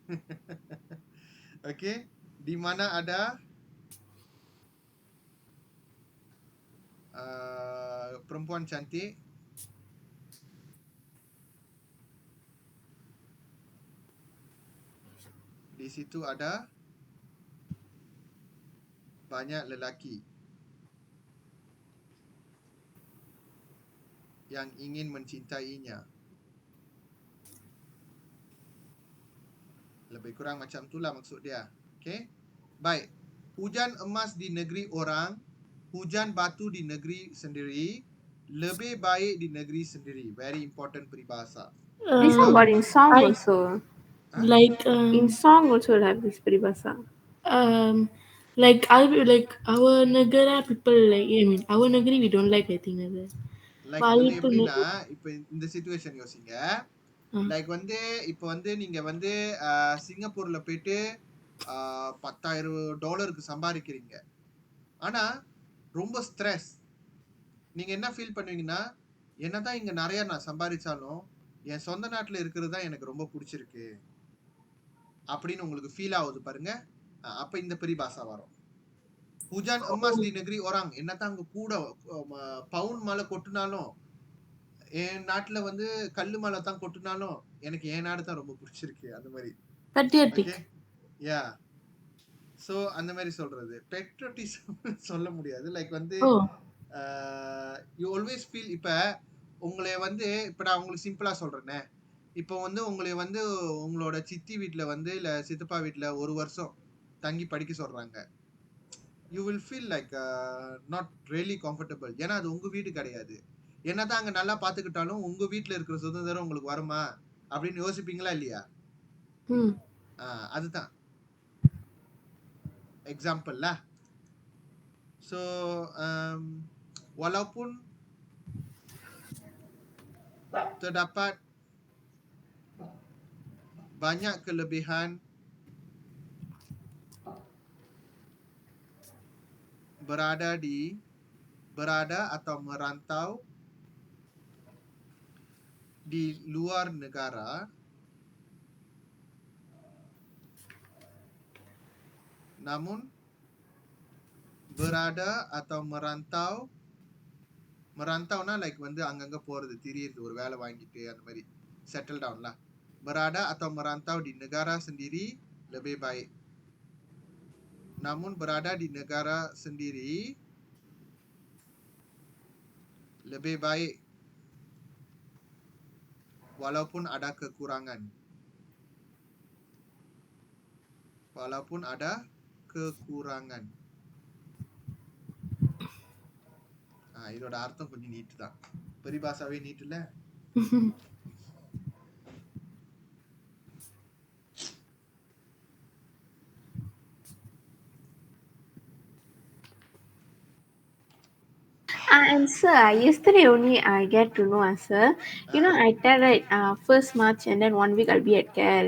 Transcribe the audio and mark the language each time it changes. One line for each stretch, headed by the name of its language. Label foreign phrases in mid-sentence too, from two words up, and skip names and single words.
Malay: Okay, di mana ada perempuan cantik, di situ ada banyak lelaki yang ingin mencintainya. Lebih kurang macam itulah maksud dia. Okay. Baik. Hujan emas di negeri orang, hujan batu di negeri sendiri, lebih baik di negeri sendiri.
English: Very important peribahasa. This one got in song also. Like in song also have this peribahasa. Like our negara people like our negeri we don't like I think that.
Tamil: லைக் Bali வந்து pun எப்படின்னா இப்போ இந்த சிச்சுவேஷன் யோசிங்க. லைக் வந்து இப்போ வந்து நீங்க வந்து சிங்கப்பூர்ல போயிட்டு $10,000 சம்பாதிக்கிறீங்க. ஆனா ரொம்ப ஸ்ட்ரெஸ். நீங்க என்ன ஃபீல் பண்ணுவீங்கன்னா, என்னதான் இங்க நிறைய நான் சம்பாதிச்சாலும் என் சொந்த நாட்டுல இருக்கிறது தான் எனக்கு ரொம்ப பிடிச்சிருக்கு அப்படின்னு உங்களுக்கு ஃபீல் ஆகுது பாருங்க. அப்ப இந்த பெரிபாசா வரும்.
Malay: Hujan emas di negeri orang.
Tamil: என்னதான் அங்க கூட பவுன் மழை கொட்டினாலும், என் நாட்டுல வந்து கல்லு மழை தான் கொட்டினாலும் எனக்கு என் நாடு தான் ரொம்ப பிடிச்சிருக்கு. அந்த மாதிரி. patriotic. ஓகே யா. ஸோ அந்த மாதிரி சொல்றது பெட்ரோட்டிசம் சொல்ல முடியாது.
English: லைக் வந்து you always feel.
Tamil: இப்போ உங்களை வந்து இப்போ நான் உங்களுக்கு சிம்பிளா சொல்றேனே, இப்போ வந்து உங்களை வந்து உங்களோட சித்தி வீட்டில் வந்து இல்லை சித்தப்பா வீட்டில் 1 வருஷம் தங்கி படிக்க சொல்றாங்க.
English: you will feel like not really comfortable.
Tamil: ஏன்னா அது உங்க வீடு கிடையாது. என்னதான் அங்கே நல்லா பார்த்துக்கிட்டாலும் உங்க வீட்டில் இருக்கிற சுதந்திரம் உங்களுக்கு வருமா அப்படின்னு யோசிப்பீங்களா இல்லையா? அதுதான் example lah.
Malay: So walaupun terdapat banyak kelebihan berada atau merantau di luar negara, namun berada atau merantau
Tamil: னா லைக் வந்து அங்கங்க போறது, திரியிறது, ஒரு வேலை வாங்கிட்டு அந்த மாதிரி
English: settle down.
Malay: Berada atau merantau di negara sendiri lebih baik. Namun berada di negara sendiri lebih baik walaupun ada kekurangan. Walaupun ada kekurangan.
Tamil: இதோட அர்த்தம் கொஞ்சம் நீட்டு தான். பெரிபாசாவே நீட்டு இல்ல.
English: And sir, yesterday only I get to know, sir. You know, I tell right, 1st March and then 1 week I'll be at KL.